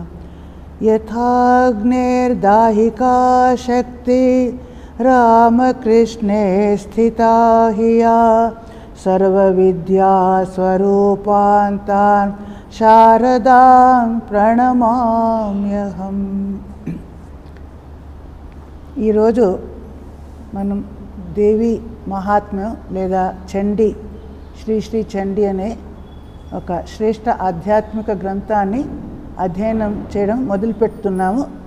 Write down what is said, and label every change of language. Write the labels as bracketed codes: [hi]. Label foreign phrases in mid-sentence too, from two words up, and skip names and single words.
[sa] यथाग्नेर्दाहिका शक्ति रामकृष्णे स्थिता हिया सर्वविद्या स्वरूपान्तां शारदां प्रणमाम्यहम्। [te] ఈరోజు మనం దేవి మహాత్మ్యం లేదా చండీ శ్రీ శ్రీ చండీ అనే ఒక శ్రేష్ఠ ఆధ్యాత్మిక గ్రంథాన్ని అధ్యయనం చేయడం మొదలుపెడుతున్నాము.